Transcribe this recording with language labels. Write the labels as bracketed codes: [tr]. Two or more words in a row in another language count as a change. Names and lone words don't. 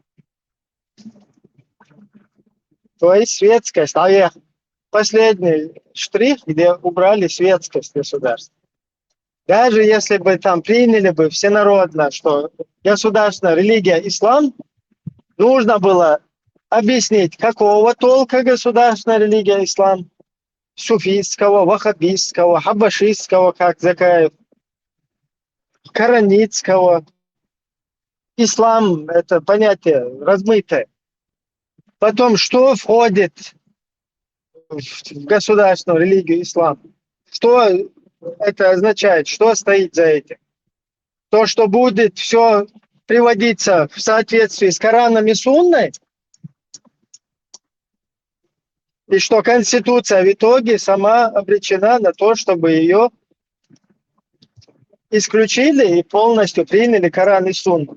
[ru] То есть светскость, последний штрих, где убрали светскость государства. Даже если бы там приняли бы всенародно, что государственная религия ислам, нужно было объяснить, какого толка государственная религия ислам. Суфийского, ваххабистского, хабашистского, как Закаев, коранитского. Ислам – это понятие размытое. Потом, что входит в государственную религию ислам? Что это означает? Что стоит за этим? То, что будет все приводиться в соответствии с Кораном и Сунной, и что Конституция в итоге сама обречена на то, чтобы ее исключили и полностью приняли Коран и Сунну.